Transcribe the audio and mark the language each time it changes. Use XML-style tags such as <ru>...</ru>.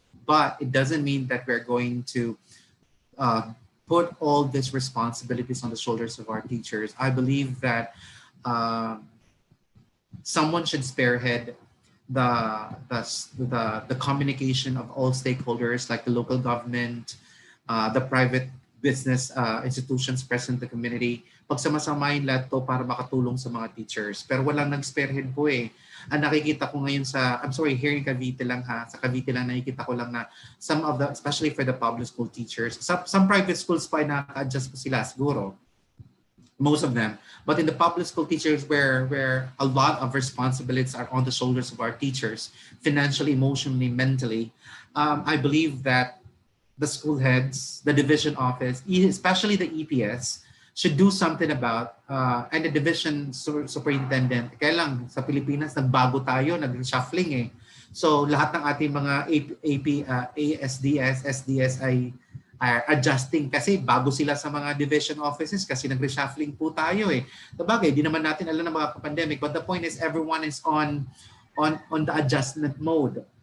<en>But it doesn't mean that we're going to put all these responsibilities on the shoulders of our teachers. I believe that someone should spearhead the communication of all stakeholders, like the local government, the private business institutions present in the community.</en> <tl>Pagsamasamahin lahat to para makatulong sa mga teachers. Pero walang nag-spearhead po eh. Ang nakikita ko ngayon</tl> <en>here in Cavite</en> <tl>lang ha, sa Cavite lang nakikita ko lang na some of the,</tl> <en>especially for the public school teachers,</en> <tl>some private schools pa ay naka-adjust po sila siguro, most of them.</tl> <en>But in the public school teachers where a lot of responsibilities are on the shoulders of our teachers, financially, emotionally, mentally, I believe that the school heads, the division office, especially the EPS, should do something about, and the division superintendent.</en> <tl>Kaya lang, sa Pilipinas, nagbago tayo, nag-shuffling eh. So lahat ng ating mga ASDS, SDS ay adjusting kasi bago sila sa mga division offices kasi nag-reshuffling po tayo eh. Sabagay, di naman natin alam na mga pandemic,</tl> <en>but the point is everyone is on the adjustment mode.</en>